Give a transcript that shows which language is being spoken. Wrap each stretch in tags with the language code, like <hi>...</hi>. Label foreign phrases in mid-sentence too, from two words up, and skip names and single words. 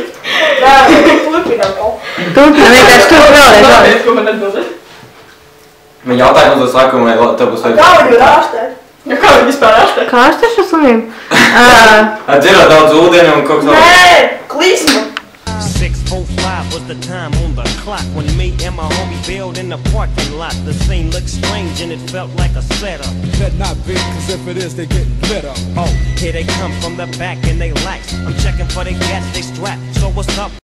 <lv>Jā, turpinām kaut. Turpinām vienkārši vēlreiz. Ko man atbildēt? Man jautājumu uzdos laiku, vai tev būs Kā viņu ārstēt? Ja kā viņi vispār ārstē? Kā ārstē šo slimību? Dzirot daudz ūdeni un kaut kas vēl? Nē, klīsma.</lv> <en>6:05 was the time on the clock when me and my homie bailed in the parking lot. The scene looked strange and it felt like a setup. Better not be, cause if it is, they getting lit up. Oh, here they come from the back and they lax. I'm checking for the gas, they strap. So what's up?</en>